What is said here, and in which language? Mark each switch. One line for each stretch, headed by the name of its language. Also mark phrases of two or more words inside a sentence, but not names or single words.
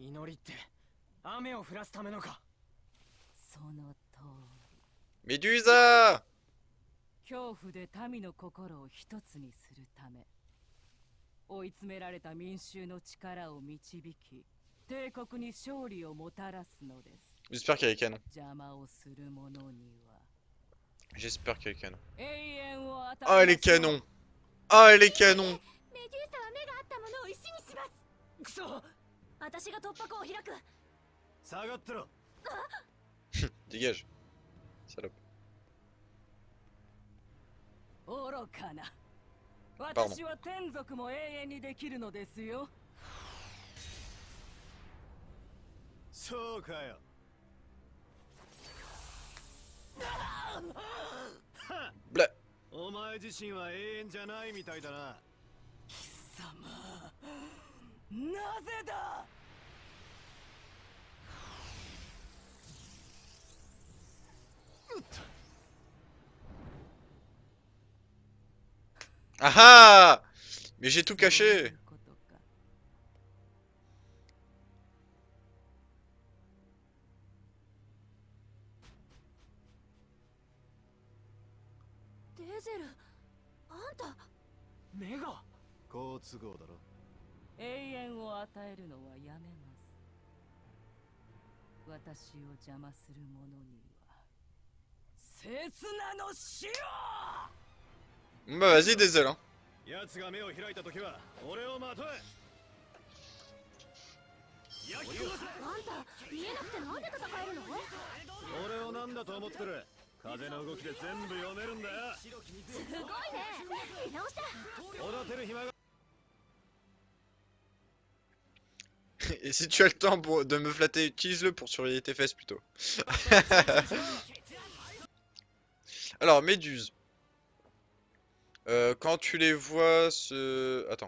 Japanese: 祈りって雨を降らすためのかその通
French: Médusa!
Japanese: り。恐怖で民の心を一つにするため、追い詰められた民衆の力を導き、帝国に勝利をもたらすのです。
French: J'espère qu'il y a les canons.
Japanese: 邪魔をする者には
French: J'espère qu'il y a les canons.
Japanese: 永遠を与え
French: Ah, les
Japanese: ましょう。
French: canons! Ah, les canons!
Japanese: メデューサは目があったものを石にします。クソ私が突破口を開く。下がってろ。
French: Dégage. Salope.
Japanese: 愚かな。
French: Pardon.
Japanese: 私は天族も永遠にできるのですよ。そうかよ。 Blah. お前自身は永遠じゃないみたいだな。貴様、なぜだ。 Ah ah!
French: Mais j'ai tout caché!
Japanese: デゼル、あんた。目が好都合だろ。永遠を与えるのはやめます。私を邪魔する者には刹那の死を。
French: Bah vas-y, désolé. Hein.
Japanese: 奴が目を開いた時は俺をまとえ。焼き殺せ。あんた見えなくてなんで戦えるの？俺をなんだと思ってる。風の動きで全部読めるんだよ。すごいね。見直した。おだてる暇が。
French: Et si tu as le temps de me flatter, utilise-le pour surveiller tes fesses plutôt. Alors, Méduse. Quand tu les vois se... Attends.